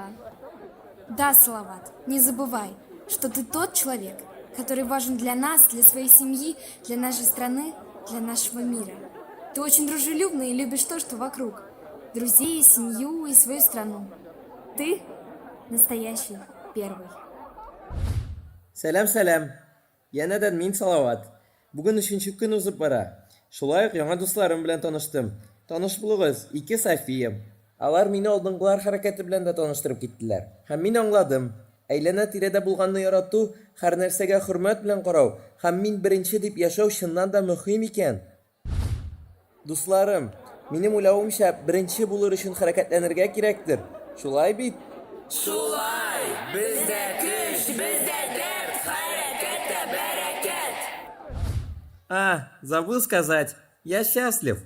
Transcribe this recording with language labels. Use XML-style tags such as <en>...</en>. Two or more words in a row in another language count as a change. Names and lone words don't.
<ru>Да, Салават, не забывай, что ты тот человек, который важен для нас, для своей семьи, для нашей страны, для нашего мира. Ты очень дружелюбный и любишь то, что вокруг. Друзей, семью и свою страну. Ты настоящий первый.</ru> <tt>Сәлем. Янәдән мин Салават. Бүген 3нче көн узып бара. Шулай ук яңа дусларым белән таныштым. Таныш булыгыз, 2 София. Алар мине алдынгылар хәрәкәте белән дә таныштырып киттеләр. Һәм мин аңладым. Әйләнә-тирәдә булганны ярату, һәр нәрсәгә хөрмәт белән карау, һәм мин беренче дип яшәү чыннан да мөһим икән. Дусларым, минем уйлавымча, беренче булыр өчен хәрәкәтләнергә кирәктер. Шулай бит? Шулай! Бездә көч, бездә дәрт, хәрәкәттә бәрәкәт.</tt> <ru>Забыл сказать. Я счастлив.</ru>